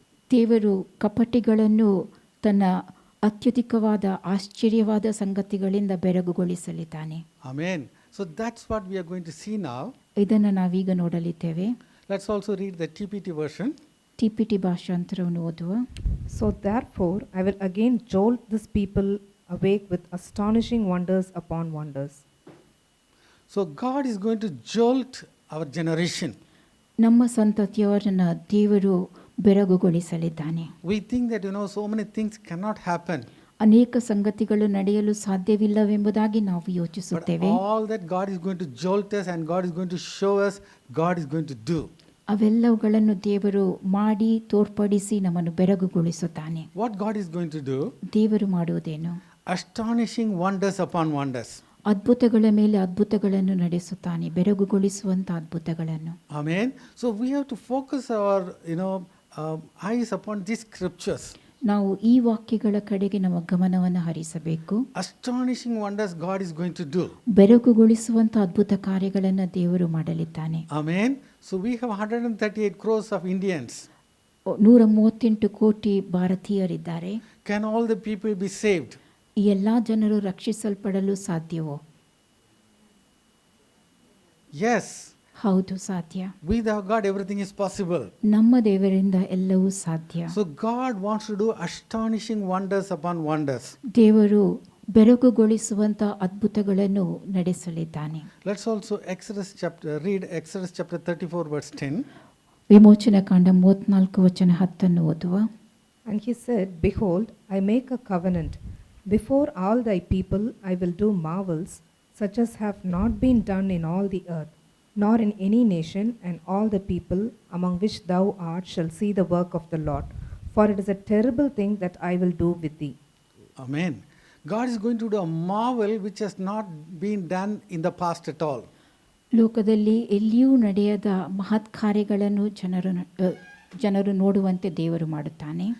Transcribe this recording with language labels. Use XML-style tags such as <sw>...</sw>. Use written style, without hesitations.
<kn>ದೇವರು ಕಪಟಿಗಳನ್ನು ತನ್ನ ಅತ್ಯಧಿಕವಾದ ಆಶ್ಚರ್ಯವಾದ ಸಂಗತಿಗಳಿಂದ ಬೆರಗುಗೊಳಿಸಲಿದ್ದಾನೆ.</kn> <en>Amen. So that's what we are going to see now.</en> <kn>ಇದನ್ನು ನಾವೀಗ ನೋಡಲಿದ್ದೇವೆ.</kn> <en>Let's also read the TPT version.</en> <kn>TPT ಭಾಷಾಂತರವನ್ನು ಓದುವ.</kn> <en>So therefore, I will again jolt this people awake with astonishing wonders upon wonders. So God is going to jolt our generation.</en> <kn>ನಮ್ಮ ಸಂತತಿಯವರನ್ನು ದೇವರು ಬೆರಗುಗೊಳಿಸಲಿದ್ದಾನೆ.</kn> <en>We think that, so many things cannot happen.</en> <kn>ಅನೇಕ ಸಂಗತಿಗಳು ನಡೆಯಲು ಸಾಧ್ಯವಿಲ್ಲವೆಂಬುದಾಗಿ ನಾವು</kn> <en>But</en> <kn>ಯೋಚಿಸುತ್ತೇವೆ.</kn> <en>all that God is going to jolt us and God is going to show us, God is going to do.</en> <kn>ಅವೆಲ್ಲವುಗಳನ್ನು ದೇವರು ಮಾಡಿ ತೋರ್ಪಡಿಸಿ ನಮ್ಮನ್ನು ಬೆರಗುಗೊಳಿಸುತ್ತಾನೆ.</kn> <en>What God is going to do?</en> <kn>ದೇವರು ಮಾಡುವುದೇನು?</kn> <en>Astonishing wonders upon wonders.</en> <kn>ಅದ್ಭುತಗಳ ಮೇಲೆ ಅದ್ಭುತಗಳನ್ನು ನಡೆಸುತ್ತಾನೆ, ಬೆರಗುಗೊಳಿಸುವಂತ ಅದ್ಭುತಗಳನ್ನು.</kn> <en>Amen. So we have to focus our, eyes upon these scriptures.</en> <kn>ನಾವು ಈ ವಾಕ್ಯಗಳ ಕಡೆಗೆ ನಮ್ಮ ಗಮನವನ್ನು ಹರಿಸಬೇಕು.</kn> <en>Astonishing wonders God is going to do.</en> <kn>ಬೆರಗುಗೊಳಿಸುವಂತ ಅದ್ಭುತ ಕಾರ್ಯಗಳನ್ನು ದೇವರು ಮಾಡಲಿದ್ದಾನೆ.</kn> <en>Amen. So we have 138 crores of Indians.</en> <kn>138 ಕೋಟಿ ಭಾರತೀಯರಿದ್ದಾರೆ.</kn> <en>Can all the people be saved?</en> <kn>ಈ ಎಲ್ಲಾ ಜನರು ರಕ್ಷಿಸಲ್ಪಡಲು ಸಾಧ್ಯವೋ?</kn> <en>Yes.</en> <kn>ಹೌದು, ಸಾಧ್ಯ.</kn> <en>With our God everything is possible.</en> <kn>ನಮ್ಮ ದೇವರಿಂದ ಎಲ್ಲವೂ ಸಾಧ್ಯ.</kn> <en>So God wants to do astonishing wonders upon wonders.</en> <kn>ದೇವರು ಬೆರಗುಗೊಳಿಸುವಂತ ಅದ್ಭುತಗಳನ್ನು ನಡೆಸಲಿದ್ದಾನೆ.</kn> <en>Let's also read Exodus chapter 34 verse 10.</en> <kn>ವಿಮೋಚನಾ ಕಾಂಡ 34:10 ಓದುವ.</kn> <en>And he said, Behold, I make a covenant. Before all thy people I will do marvels, such as have not been done in all the earth. nor in any nation, and all the people among which thou art shall see the work of the Lord. For it is a terrible thing that I will do with thee. Amen. God is going to do a marvel which has not been done in the past at all.</en> <kn>ಲೋಕದಲ್ಲಿ ಎಲ್ಲಿಯೂ ನಡೆಯದ ಮಹತ್ ಕಾರ್ಯಗಳನ್ನು ಜನರು ನೋಡುವಂತೆ ದೇವರು ಮಾಡುತ್ತಾನೆ.</kn>